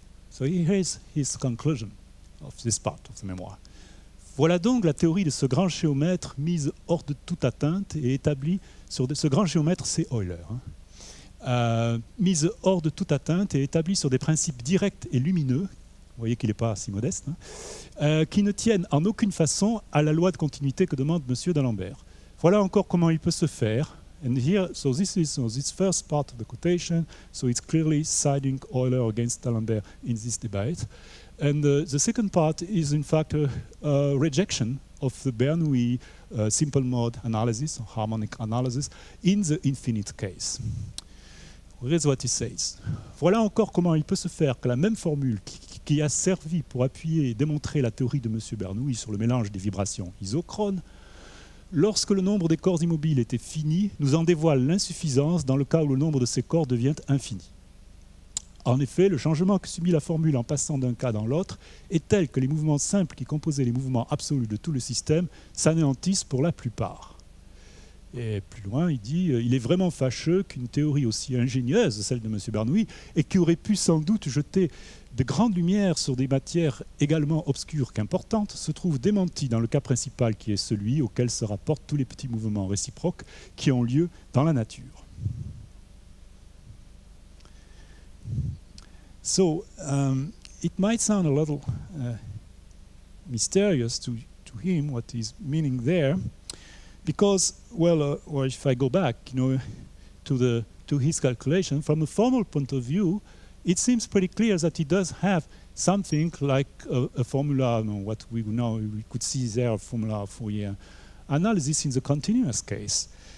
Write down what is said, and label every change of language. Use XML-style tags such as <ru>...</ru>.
<en>So here is his conclusion of this part of the memoir.</en> <fr>Voilà donc la théorie de ce grand géomètre mise hors de toute atteinte et établie sur ce grand géomètre, c'est Euler, hein, mise hors de toute atteinte et établie sur des principes directs et lumineux. Vous voyez qu'il n'est pas si modeste, hein, qui ne tiennent en aucune façon à la loi de continuité que demande M. D'Alembert. Voilà encore comment il peut se faire.</fr> <en>And here, so this first part of the quotation, so it's clearly siding Euler against D'Alembert in this debate. And the second part is in fact a rejection of the Bernoulli simple mode analysis, or harmonic analysis, in the infinite case. Here's what he says.</en> <fr>Voilà encore comment il peut se faire que la même formule qui a servi pour appuyer et démontrer la théorie de M. Bernoulli sur le mélange des vibrations isochrones, lorsque le nombre des corps immobiles était fini, nous en dévoile l'insuffisance dans le cas où le nombre de ces corps devient infini. En effet, le changement que subit la formule en passant d'un cas dans l'autre est tel que les mouvements simples qui composaient les mouvements absolus de tout le système s'anéantissent pour la plupart. Et plus loin, il dit il est vraiment fâcheux qu'une théorie aussi ingénieuse, celle de M. Bernoulli, et qui aurait pu sans doute jeter de grandes lumières sur des matières également obscures qu'importantes, se trouve démentie dans le cas principal qui est celui auquel se rapportent tous les petits mouvements réciproques qui ont lieu dans la nature.</fr> <en>So, it might sound a little mysterious to him what he's meaning there, because, well, or if I go back, to his calculation, from a formal point of view, it seems pretty clear that he does have something like a formula, what we know, we could see there, a formula for Fourier analysis in the continuous case.</en>